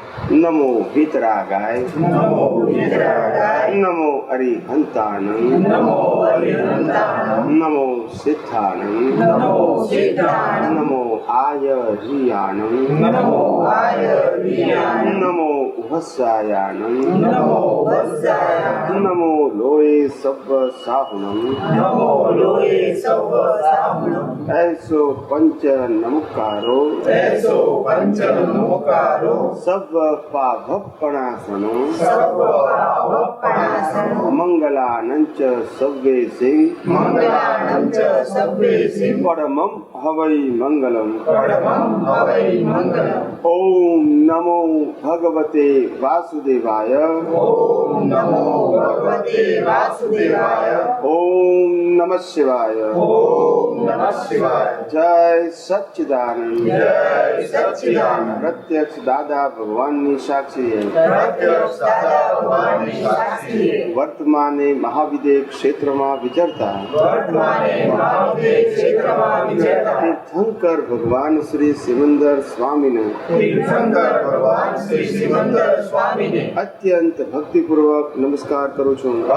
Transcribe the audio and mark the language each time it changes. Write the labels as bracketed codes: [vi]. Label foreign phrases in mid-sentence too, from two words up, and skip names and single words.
[pra] નમો વિતરાગાય, નમો અરિહંતાનં, નમો સિદ્ધાનં, નમો આયરિયાનં, નમો વત્સાયાનં, નમો લોએ સબ્બ સાહુણં, ऐसो पंच नमकारो, सब पाभपणासनो, मंगलानंच सव्वे सिंह, परमं हवै मंगलम। [sa] ओम नमो भगवते वासुदेवाय, ओम नमः शिवाय, जय सच्चिदानंद। [gu] प्रत्यक्ष दादा भगवान ની સાક્ષી વર્તમાને મહાવિદ્ય ક્ષેત્રમાં વિચરતા તીર્થંકર ભગવાન શ્રી સિમંદર સ્વામીને અત્યંત ભક્તિપૂર્વક નમસ્કાર કરું છું।